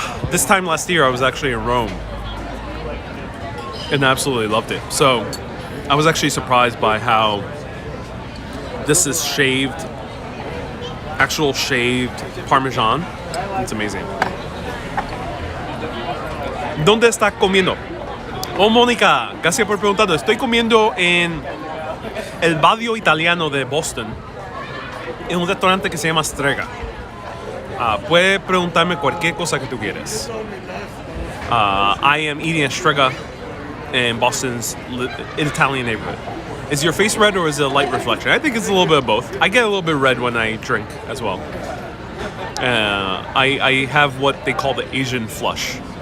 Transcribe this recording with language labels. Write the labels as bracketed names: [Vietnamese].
[English] This time last year, I was actually in Rome, and absolutely loved it. So I was actually surprised by how this is actual shaved Parmesan. It's amazing. [Spanish] ¿Dónde estás comiendo? Oh, Mónica, gracias por preguntando. Estoy comiendo en el barrio italiano de Boston, en un restaurante que se llama Strega. Puedes preguntarme cualquier cosa que tú quieras. [English] I am eating at Strega in Boston's Italian neighborhood. Is your face red or is it a light reflection? I think it's a little bit of both. I get a little bit red when I drink as well. I have what they call the Asian flush.